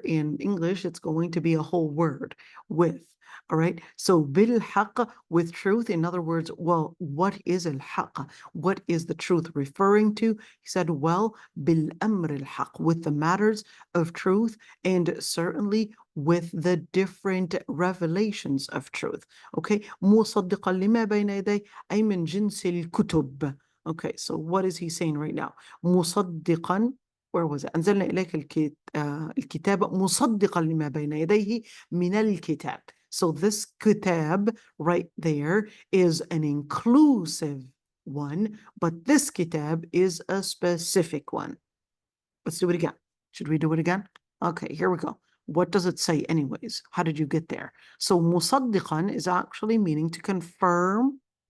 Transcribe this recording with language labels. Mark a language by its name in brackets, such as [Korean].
[English] In English, it's going to be a whole word, with. All right, so bil haqq, with truth. In other words, well, what is al haqq? What is the truth referring to? He said, well, bil amr al haqq, with the matters of truth, and certainly with the different revelations of truth. [Arabic] Okay, مصدقا لما بين يديه أي من جنس الكتب. [English] Okay, so what is he saying right now? مصدقا, where was it? [Arabic] أنزلنا إليك الكتاب مصدقا لما بين يديه من الكتاب. [English] So this kitab right there is an inclusive one, but this kitab is a specific one. Let's do it again. Should we do it again? Okay, here we go. What does it say anyways? How did you get there? So musaddiqan is actually meaning to confirm